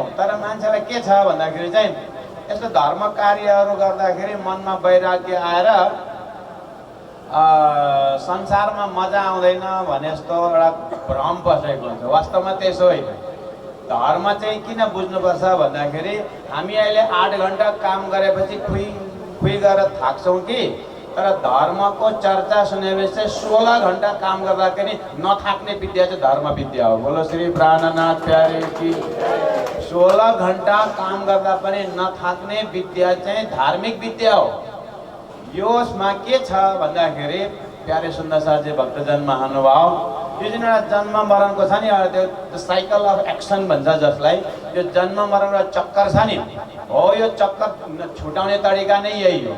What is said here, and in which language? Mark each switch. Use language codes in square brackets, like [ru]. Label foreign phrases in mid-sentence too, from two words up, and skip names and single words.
[ne] तर मान्छेलाई के छ भन्दाखेरि चाहिँ यस्तो धर्म कार्यहरू गर्दाखेरि मनमा वैराग्य आएर संसारमा मजा आउँदैन भने जस्तो एउटा भ्रम बसेको हुन्छ। वास्तवमा त्यसो होइन। धर्म चाहिँ किन बुझ्नुपर्छ भन्दाखेरि हामी अहिले 8 घन्टा काम गरेपछि खुइ गरेर थाक्छौँ कि, तर धर्मको चर्चा सुनेपछि चाहिँ 16 घन्टा काम गर्दाखेरि नथाक्ने विद्या चाहिँ धर्म विद्या हो। [hi] बोलो श्री प्राणनाथ प्यारे की। [ne] 16 घन्टा काम गर्दा पनि नथाक्ने विद्या चाहिँ धार्मिक विद्या हो। यसमा के छ भन्दाखेरि प्यारे सुन्दर साथजी, भक्तजन महानुभाव, यो जुन एउटा जन्म मरणको छ नि, त्यो [en] cycle of action [ne] भन्छ जसलाई, यो जन्म मरण र चक्कर छ नि हो, यो चक्कर छुटाउने तरिका नै यही हो।